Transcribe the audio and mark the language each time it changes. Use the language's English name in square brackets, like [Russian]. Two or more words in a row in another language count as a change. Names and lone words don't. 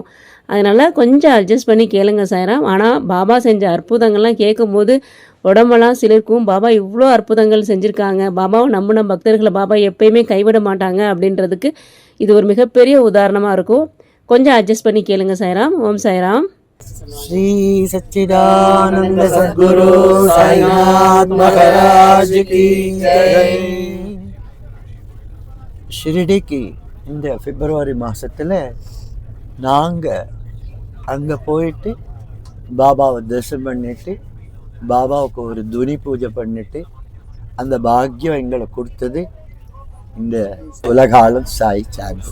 [Tamil] அதனால் கொஞ்சம் அட்ஜஸ்ட் பண்ணி கேளுங்க சாய்ராம். ஆனால் பாபா செஞ்ச அற்புதங்கள்லாம் கேட்கும்போது உடம்பெல்லாம் சிலிர்க்கும். பாபா இவ்வளோ அற்புதங்கள் செஞ்சுருக்காங்க, பாபாவை நம்பின பக்தர்களை பாபா எப்பயுமே கைவிட மாட்டாங்க அப்படின்றதுக்கு இது ஒரு மிகப்பெரிய உதாரணமாக இருக்கும். கொஞ்சம் அட்ஜஸ்ட் பண்ணி கேளுங்க சாய்ராம். ஓம் சாய்ராம். [Hindi] श्री सच्चिदानंद सद्गुरु साईनाथ महाराज की जय. [Tamil] ஷிரடிக்கு இந்த பிப்ரவரி மாதத்தில் நாங்கள் அங்கே போயிட்டு பாபாவை தரிசனம் பண்ணிட்டு பாபாவுக்கு ஒரு துணி பூஜை பண்ணிட்டு அந்த பாக்கியம் எங்களை கொடுத்தது இந்த உலகாலம் சாய் சாந்தி.